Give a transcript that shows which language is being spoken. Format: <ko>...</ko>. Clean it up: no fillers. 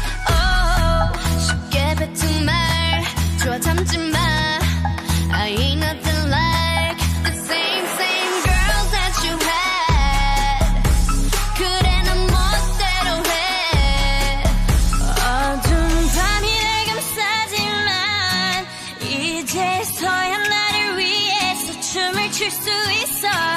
<ko>Oh, 쉽게 뱉은 말 좋아 참지 마.</ko> <en>I ain't nothing like the same girls that you had.</en> <ko>그래 넌 멋대로 해. 어두운 밤이 날 감싸지만 이제서야 나를 위해서 춤을 출 수 있어.</ko>